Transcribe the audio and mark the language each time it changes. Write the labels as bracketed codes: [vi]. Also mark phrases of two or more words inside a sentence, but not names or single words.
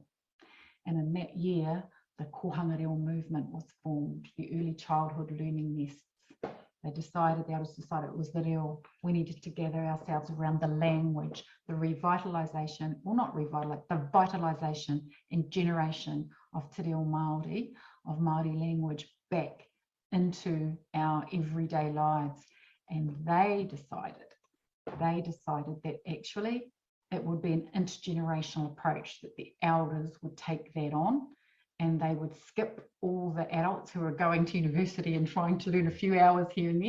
[en] And in that year, the Kohanga Reo movement was formed, the early childhood learning nests. They decided, the elders decided it was the reo. We needed to gather ourselves around the language, the revitalisation, well not revitalisation, the vitalisation and generation of [mi] te reo Māori, [en] of Māori language back into our everyday lives. And they decided that actually it would be an intergenerational approach, that the elders would take that on and they would skip all the adults who are going to university and trying to learn a few hours here and there.